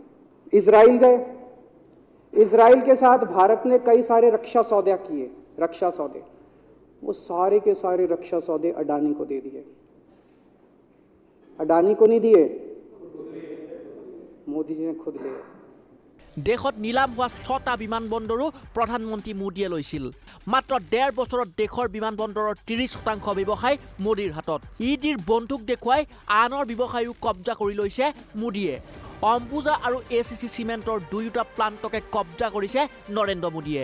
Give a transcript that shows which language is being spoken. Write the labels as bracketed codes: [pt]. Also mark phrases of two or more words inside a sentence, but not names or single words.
[hi] इजराइल गए, इजराइल के साथ भारत ने कई सारे रक्षा सौदे किए, रक्षा सौदे, वो सारे के सारे रक्षा सौदे अडानी को दे दिए। अडानी को नहीं दिए, मोदी जी ने खुद लिए। [as] দেশত নিলাম হোৱা 6টা বিমানবন্দৰো প্ৰধানমন্ত্ৰী মোদীয়ে লৈছিল। মাত্ৰ 1.5 বছৰত দেশৰ বিমানবন্দৰৰ 30% ব্যৱসায় মোদীৰ হাতত। ইডিৰ বন্দুক দেখুৱাই আনৰ ব্যৱসায়ো কব্জা কৰি লৈছে মোদীয়ে। অম্বুজা আৰু ACC চিমেণ্টৰ দুয়োটা প্লাণ্টকে কব্জা কৰিছে নৰেন্দ্ৰ মোদীয়ে।